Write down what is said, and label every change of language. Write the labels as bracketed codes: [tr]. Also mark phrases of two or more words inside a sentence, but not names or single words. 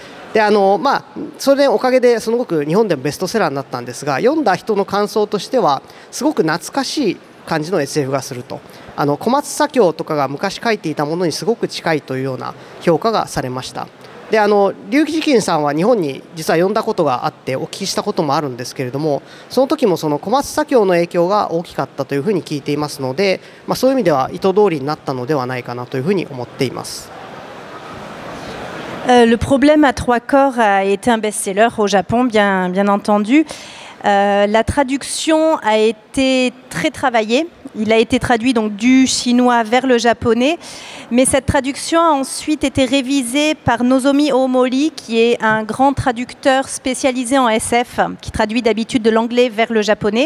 [ja] でそれでおかげですごく日本でもベストセラーになったんですが、読んだ人の感想としてはすごく懐かしい感じの SF がすると、小松左京とかが昔書いていたものにすごく近いというような評価がされました。で劉慈欣さんは日本に実は読んだことがあってお聞きしたこともあるんですけれども、その時もその小松左京の影響が大きかったというふうに聞いていますので、そういう意味では意図通りになったのではないかなというふうに思っています。 [fr] Le problème à 3 corps a été un best-seller au Japon, bien entendu. La traduction a été très travaillée. Il a été traduit donc du chinois vers le japonais, mais cette traduction a ensuite été révisée par Nozomi Ohmori, qui est un grand traducteur spécialisé en SF, qui traduit d'habitude de l'anglais vers le japonais.